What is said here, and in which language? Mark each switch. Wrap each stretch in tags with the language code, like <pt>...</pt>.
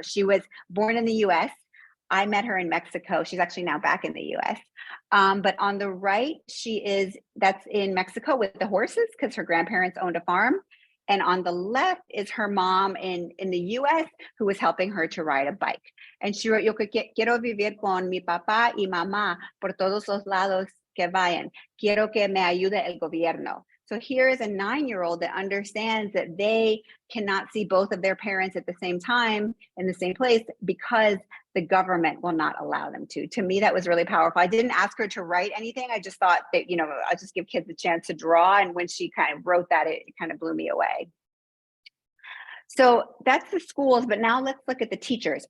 <en>She was born in the US. I met her in Mexico. She's actually now back in the US. But on the right, that's in Mexico with the horses because her grandparents owned a farm. And on the left is her mom in the US who was helping her to ride a bike.</en> <es>And she wrote, yo quiero vivir con mi papá y mamá por todos los lados que vayan. Quiero que me ayude el gobierno.</es> <en>So here is a 9-year-old that understands that they cannot see both of their parents at the same time in the same place because the government will not allow them to. To me, that was really powerful. I didn't ask her to write anything. I just thought that, I just give kids a chance to draw. And when she kind of wrote that, it kind of blew me away. So that's the schools, but now let's look at the teachers.</en>